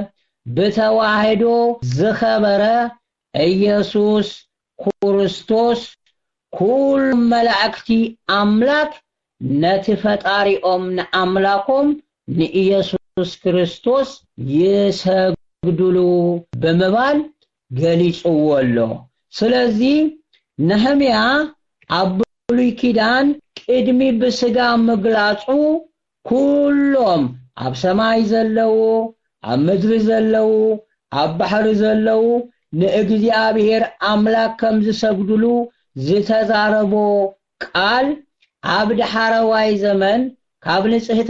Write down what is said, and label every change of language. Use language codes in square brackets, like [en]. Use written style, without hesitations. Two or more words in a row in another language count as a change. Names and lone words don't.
[ti] በተዋህዶ ዝኸበረ ኢየሱስ ክርስቶስ ኩል መላእክቲ አምላክ ነትፈጣሪኦም ንአምላኮም ንኢየሱስ ክርስቶስ ይሰግዱሉ በመባል ገሊጹዎሎ ስለዚህ ነህምያ አብሉይ ኪዳን ቅድሚ በስጋ መግላጹ ኩሎም አብ ሰማይ ዘለው አብ ምድር ዘለው አብ ባህር ዘለው ለእግዚአብሔር አምላክ ከም ዝሰግዱሉ ዝተዛረቦ ቃል አብ ዳህራዋይ ዘመን ካብ ንጽሕተ